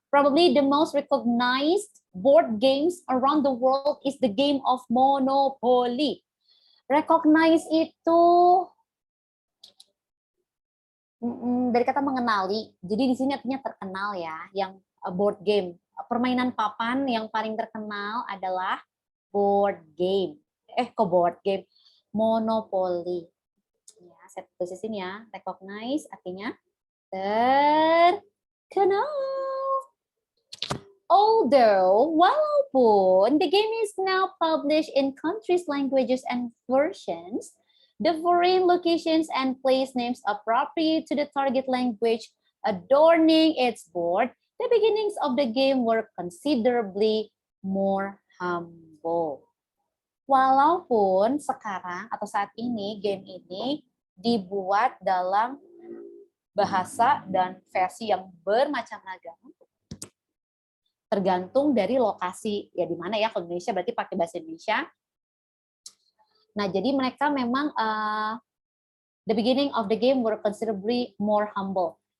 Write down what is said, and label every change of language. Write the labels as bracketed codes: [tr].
[en] Probably the most recognized board games around the world is the game of Monopoly. [id] Recognize itu dari kata mengenali. Jadi di sini artinya terkenal ya. Yang board game, permainan papan yang paling terkenal adalah board game. Board game, Monopoly. Ya, saya tulis sini ya. Recognize artinya terkenal. [en] Although, walaupun the game is now published in countries, languages, and versions, the foreign locations and place names appropriate to the target language adorning its board, the beginnings of the game were considerably more humble. [id] Walaupun sekarang atau saat ini game ini dibuat dalam bahasa dan versi yang bermacam-ragam, tergantung dari lokasi ya di mana ya. Kalau Indonesia berarti pakai bahasa Indonesia. Nah, jadi mereka memang [en] the beginning of the game were considerably more humble.